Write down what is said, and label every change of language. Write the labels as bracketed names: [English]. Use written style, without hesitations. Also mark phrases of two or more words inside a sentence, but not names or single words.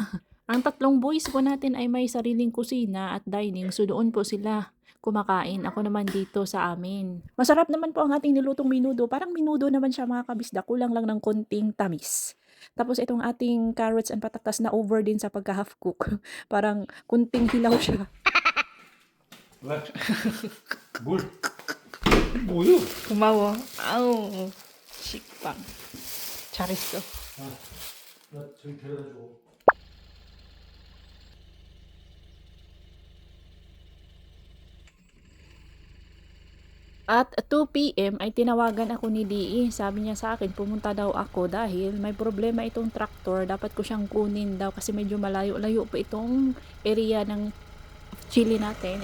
[Filipino] Ang tatlong boys po natin ay may sariling kusina at dining. So doon po sila kumakain. Ako naman dito sa amin. Masarap naman po ang ating nilutong menudo. Parang menudo naman siya mga kabisdak. Kulang lang ng konting tamis. Tapos itong ating [English] carrots and [Filipino] patatas na over din sa pagka- [English] half cook. [Filipino] Parang kunting hilaw siya. [Korean] 왜? 뭘? 뭐요? 고마워. 아우, 식빵. 잘했어. 나 저기 데려다 줘. [Filipino] At 2 p.m. ay tinawagan ako ni Dee. Sabi niya sa akin, pumunta daw ako dahil may problema itong traktor. Dapat ko siyang kunin daw kasi medyo malayo-layo pa itong area ng chili natin.